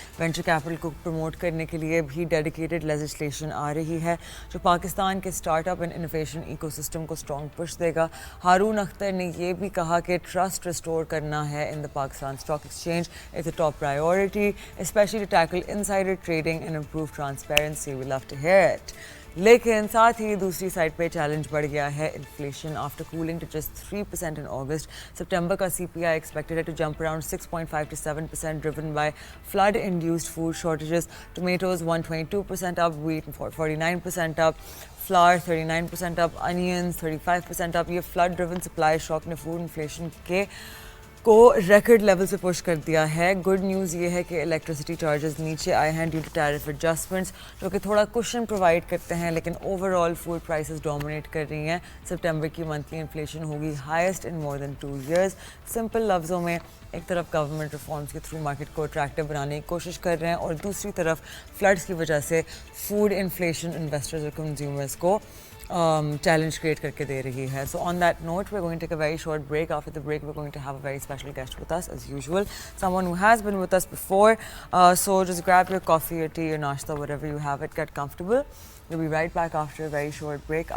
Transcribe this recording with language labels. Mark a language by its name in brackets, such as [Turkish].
[Urdu] Venture capital کو promote کرنے کے لیے بھی ڈیڈیکیٹڈ لیجسلیشن آ رہی ہے جو پاکستان کے start up and innovation eco system کو اسٹرانگ پش دے گا. ہارون اختر نے یہ بھی کہا کہ ٹرسٹ ریسٹور کرنا ہے ان دا Pakistan stock exchange [English] Is a top priority, especially to tackle insider trading and improve transparency. We love to hear it. [Urdu] لیکن ساتھ ہی دوسری سائڈ پہ چیلنج بڑھ گیا ہے inflation. [English] after cooling to just 3% in August, [Urdu] September کا [English] CPI expected ہے to jump around 6.5 to 7% driven by flood induced food shortages. Tomatoes 122% up, wheat 49% up, flour 39% up, onions 35% up. [Urdu] یہ flood driven supply shock نے food inflation کے کو record level سے push کر دیا ہے. گڈ نیوز یہ ہے کہ الیکٹریسٹی چارجز نیچے آئے ہیں ڈیو ٹو ٹیرف ایڈجسٹمنٹس جو کہ تھوڑا کوشن پرووائڈ کرتے ہیں, لیکن over all food prices dominate کر رہی ہیں. سپٹمبر کی منتھلی انفلیشن ہوگی [English] Highest in more than 2 years. [Urdu] سمپل لفظوں میں ایک طرف گورنمنٹ ریفارمز کے تھرو مارکیٹ کو اٹریکٹیو بنانے کی کوشش کر رہے ہیں اور دوسری طرف فلڈس کی وجہ سے فوڈ انفلیشن انویسٹرز اور کنزیومرز کو challenge کریٹ کر کے دے رہی ہے. [English] So on that note, we're going to take a very short break. After the break, we're going to have a very special guest with us as usual, someone who has been with us before. So just grab your coffee, your tea, your nashta, whatever you have it, get comfortable. We'll be right back after a very short break.